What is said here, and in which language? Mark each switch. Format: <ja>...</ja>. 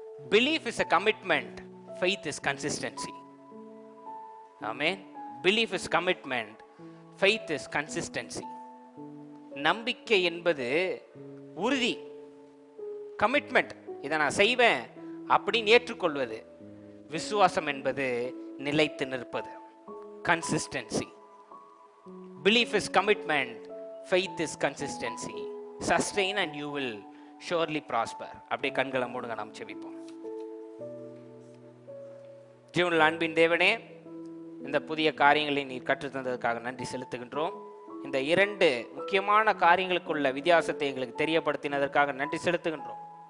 <en>Belief is a commitment, faith is consistency. Amen. Belief is commitment, faith is consistency.</en> <ta>நம்பிக்கை என்பது உறுதி, commitment, இதை நான் செய்வேன் அப்படின்னு ஏற்றுக்கொள்வது. விசுவாசம் என்பது நிலைத்து நிற்பது, consistency.</ta> <en>Belief is commitment, faith is consistency. Sustain and you will surely prosper.</en> <ta>அப்படியே கண்களை மூடுங்க, நாம் செபிப்போம். ஜீவனுள்ள அன்பின் தேவனே, இந்த புதிய காரியங்களை நீர் கற்றுத்தந்ததுக்காக நன்றி செலுத்துகின்றோம். இந்த 2 முக்கியமான காரியங்களுக்குள்ள வித்தியாசத்தை எங்களுக்கு தெரியப்படுத்தினதற்காக நன்றி செலுத்துகின்றோம்.</ta>